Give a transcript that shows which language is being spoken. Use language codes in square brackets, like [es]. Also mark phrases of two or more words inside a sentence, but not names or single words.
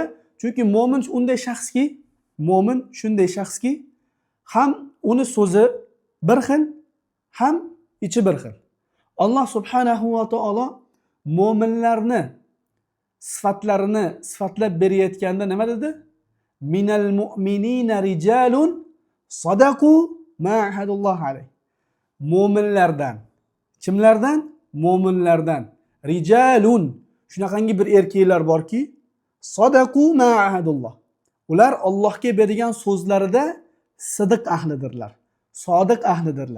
[uz] Chunki mo'min shunday shaxski, ham uni so'zi bir xil, ham ichi bir xil. [ar] الله سبحانه وتعالى [uz] mo'minlarni sifatlarini sifatlab berayotganda nima dedi? [ar] من المؤمنين رجال صدقوا ما عاهدوا الله عليه. [uz] Mo'minlardan. Kimlardan? Mo'minlardan. Rijalun. Shunaqangi bir erkaklar borki, [ar] صدقوا ما عاهدوا الله. [uz] Ular Allohga bergan so'zlarida sidiq ahlidirlar. Sodiq ahlidirlar.